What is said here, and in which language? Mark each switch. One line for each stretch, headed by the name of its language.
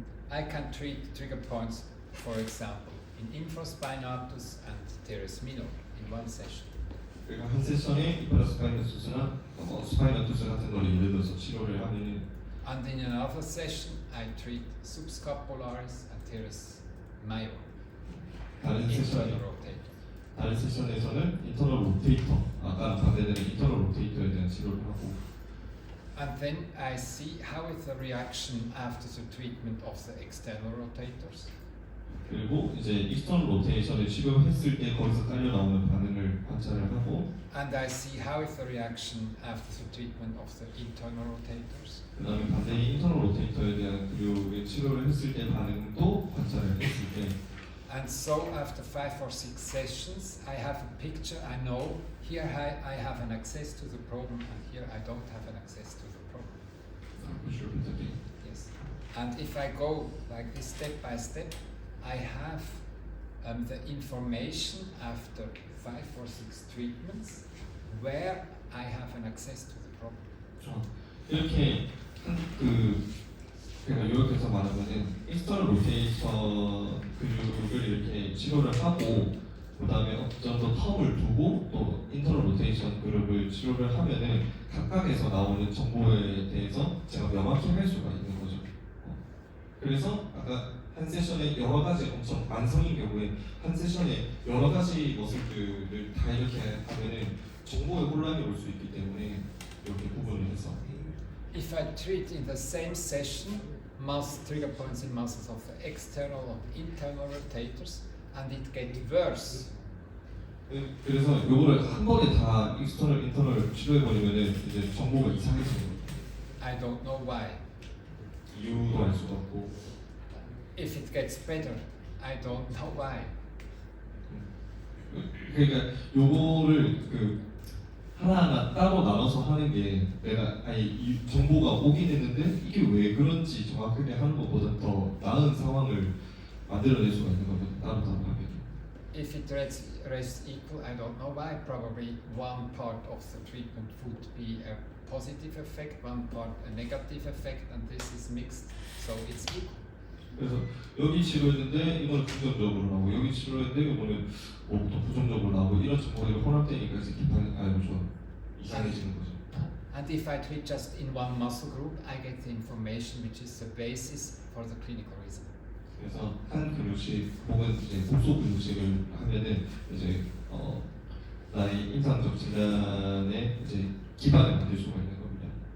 English: I can treat trigger points, for example, in infraspinatus and teres minor in one session.
Korean: 그러니까 한 세션에 이파라스파이너투스나 스파이너투스 같은 거를 예를 들어서 치료를 하면은
English: And in another session, I treat subscapularis and teres major,
Korean: 다른 세션에
English: internal rotator.
Korean: 다른 세션에서는 인터널 로테이터 아까 반대되는 인터널 로테이터에 대한 치료를 하고
English: And then I see how is the reaction after the treatment of the external rotators.
Korean: 그리고 이제 익스터널 로테이션을 치료했을 때 거기서 딸려 나오는 반응을 관찰을 하고
English: And I see how is the reaction after the treatment of the internal rotators.
Korean: 그 다음에 반대의 인터널 로테이터에 대한 근육의 치료를 했을 때 반응도 관찰을 했을 때
English: And so after 5 or 6 sessions, I have a picture. I know here I have an access to the problem, and here I don't have an access to the problem.
Korean: 보시면 괜찮게
English: Yes. And if I go like this step by step, I have the information after 5 or 6 treatments where I have an access to the problem.
Korean: 이렇게 그러니까 요약해서 말하면은 익스터널 로테이션 근육을 이렇게 치료를 하고 그다음에 어느 정도 텀을 두고 또 인터널 로테이션 그룹을 치료를 하면은 각각에서 나오는 정보에 대해서 제가 명확히 할 수가 있는 거죠. 그래서 아까 한 세션에 여러 가지 엄청 만성인 경우에 한 세션에 여러 가지 것들을 다 이렇게 하면은 정보에 혼란이 올 수 있기 때문에 이렇게 구분을 해서
English: If I treat in the same session trigger points in muscles of the external or internal rotators and it gets worse,
Korean: 그래서 요거를 한 번에 다 익스터널 인터널 치료해버리면은 이제 정보가 이상해지는 거예요.
English: I don't know why.
Korean: 이유도 알 수가 없고
English: If it gets better, I don't know why.
Korean: 그러니까 요거를 하나하나 따로 나눠서 하는 게 내가 아예 이 정보가 오긴 했는데 이게 왜 그런지 정확하게 하는 것보다 더 나은 상황을 만들어낼 수가 있는 거거든요. 따로 하면.
English: If it rests equal, I don't know why. Probably one part of the treatment would be a positive effect, one part a negative effect, and this is mixed, so it's equal.
Korean: 그래서 여기 치료했는데 이거는 긍정적으로 나오고 여기 치료했는데 이거는 또 부정적으로 나오고 이런 정보들이 혼합되니까 이제 좀 이상해지는 거죠.
English: And if I treat just in one muscle group, I get the information which is the basis for the clinical reason.
Korean: 그래서 한 근육식 혹은 이제 복소 근육식을 하면은 이제 나의 임상적 진단의 이제 기반을 만들 수가 있는 겁니다.